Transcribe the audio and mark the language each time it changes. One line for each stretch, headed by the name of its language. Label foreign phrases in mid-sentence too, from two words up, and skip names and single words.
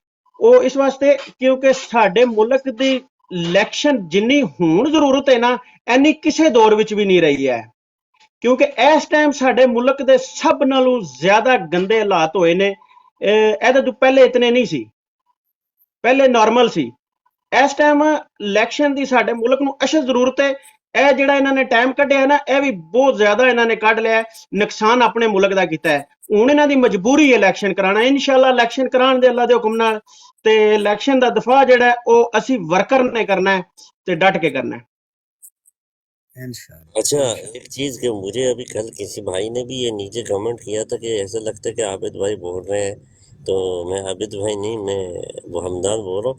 Punjabi: وہ اس واسطے کیونکہ ساڈے ملک دی الیکشن جنی ہون ضرورت ہے نا، اینی کسے دور وچ بھی نہیں رہی ہے. کیونکہ اس ٹائم ساڈے ملک دے سب نالوں زیادہ گندے حالات ہوئے نے. ایدے تو پہلے اتنے نہیں سی، پہلے نارمل سی. اس ٹائم الیکشن دی ساڈے ملک نو اشد ضرورت ہے. اے جڑا انہاں نے ٹائم کڈیا ہے نا، اے بھی بہت زیادہ انہاں نے کڈ لیا ہے، نقصان اپنے ملک دا کیتا ہے. ہن انہاں دی مجبوری ہے الیکشن کرانا. انشاءاللہ الیکشن کران دے اللہ دے حکم نال، تے الیکشن دا دفاع جڑا ہے او اسی ورکر نے کرنا ہے تے ڈٹ کے کرنا ہے. انشاءاللہ اچھا، انشاءاللہ.
Urdu: ایک چیز کہ مجھے ابھی کل کسی بھائی نے بھی یہ نیچے کمنٹ کیا تھا کہ ایسا لگتا ہے کہ عابد بھائی بول رہے ہیں. تو میں عابد بھائی نہیں، میں وہ حمدان بول رہا ہوں.